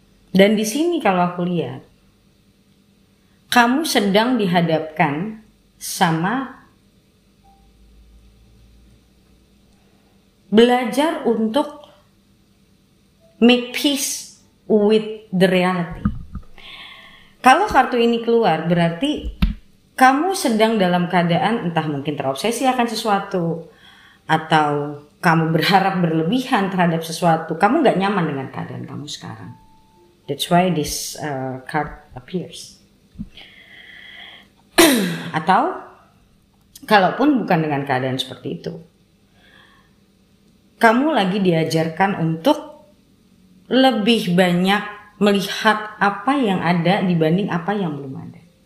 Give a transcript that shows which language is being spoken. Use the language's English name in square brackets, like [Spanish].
[Indonesian] Dan di sini kalau aku lihat, kamu sedang dihadapkan sama belajar untuk [English] make peace with the reality. [Indonesian] Kalau kartu ini keluar berarti kamu sedang dalam keadaan entah mungkin terobsesi akan sesuatu atau kamu berharap berlebihan terhadap sesuatu. Kamu gak nyaman dengan keadaan kamu sekarang. [English] That's why this card appears. [Indonesian] Atau kalaupun bukan dengan keadaan seperti itu, kamu lagi diajarkan untuk lebih banyak melihat apa yang ada dibanding apa yang belum ada.